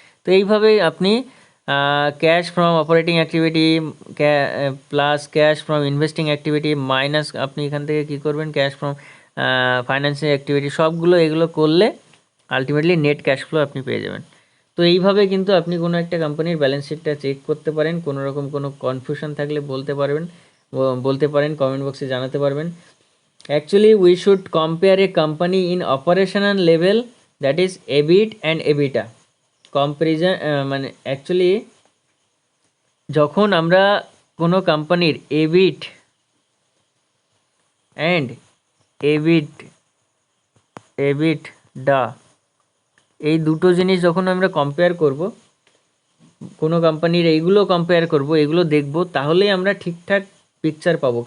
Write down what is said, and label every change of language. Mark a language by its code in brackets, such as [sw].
[bn] তো এইভাবেই আপনি cash from operating activity plus cash from investing activity minus আপনি এখান থেকে কী করবেন, ক্যাশ ফ্রম ফাইন্যান্সিং অ্যাক্টিভিটি, সবগুলো এগুলো করলে আলটিমেটলি নেট ক্যাশ ফ্লো আপনি পেয়ে যাবেন। তো এইভাবে কিন্তু আপনি কোনো একটা কোম্পানির ব্যালেন্স শিটটা চেক করতে পারেন। কোনো রকম কোনো কনফিউশন থাকলে বলতে পারেন কমেন্ট বক্সে জানাতে পারবেন। [en] Actually, we should compare a company in operational level, that is EBIT and EBITDA. [bn] Comparison মানে অ্যাকচুয়ালি যখন আমরা কোনো কোম্পানির EBIT অ্যান্ড EBITDA এই দুটো জিনিস যখন আমরা কম্পেয়ার করব, কোনো কোম্পানির এইগুলো কম্পেয়ার করব, এগুলো দেখব, তাহলেই আমরা ঠিকঠাক পিকচার পাবো।